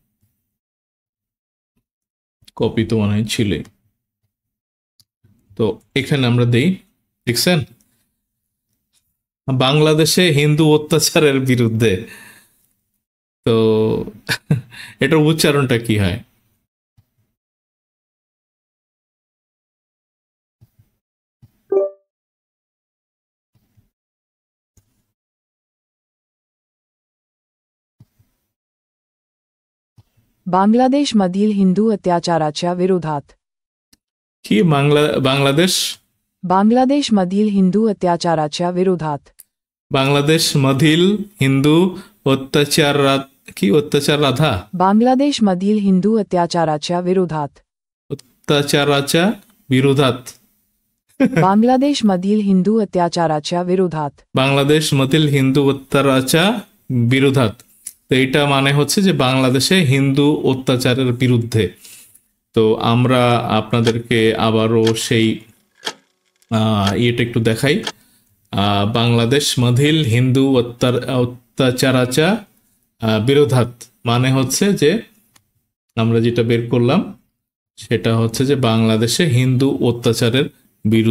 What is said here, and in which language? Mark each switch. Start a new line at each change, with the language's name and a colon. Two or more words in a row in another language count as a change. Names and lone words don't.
Bangla: কপি তো মনে হয় ছিলই। তো এখানে আমরা দেই, দেখছেন, বাংলাদেশে হিন্দু অত্যাচারের বিরুদ্ধে। তো এটার উচ্চারণটা কি হয়?
Marathi: बांगलादेशमधील हिंदू अत्याचाराच्या विरोधात
Bangla: কি বাংলাদেশ
Marathi: बांगलादेशमधील हिंदू अत्याचाराच्या विरोधात बांगलादेश मधिल हिंदू अत्याचारात कि अत्याचार राधा बांगलादेशमधील हिंदू अत्याचाराच्या विरोधात अत्याचाराच्या विरोधात बांगलादेशमधील हिंदू अत्याचाराच्या विरोधात बांगलादेश मधिल हिंदू अत्याचाराच्या विरोधात।
Bangla: তো এটা মানে হচ্ছে যে বাংলাদেশে হিন্দু অত্যাচারের বিরুদ্ধে। তো আমরা আপনাদেরকে আবারও সেই ইয়েটা একটু দেখাই।
Marathi: बांगलादेश मधिल हिंदू अत्याचाराच्या विरोधात
Bangla: মানে হচ্ছে যে আমরা যেটা বের করলাম সেটা হচ্ছে যে বাংলাদেশে হিন্দু অত্যাচারের বিরুদ্ধে।